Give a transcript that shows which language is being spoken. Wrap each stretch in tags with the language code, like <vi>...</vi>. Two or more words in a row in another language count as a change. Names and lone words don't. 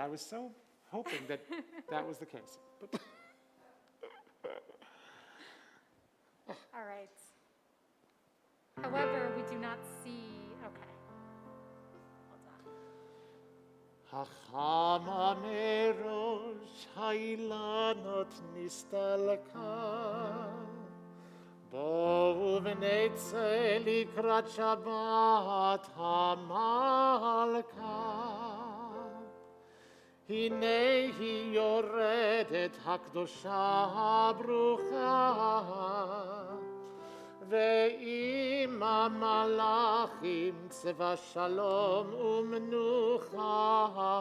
<en>I was so hoping that that was the case. But All right. However, we do not see, okay. Hold on.</en> <he>החמה מראש האילנות נסתלקה בואו ונצא לקראת שבת המלכה הנה היא יורדת הקדושה הברוכה ועם המלאכים צבא שלום ומנוחה.</he>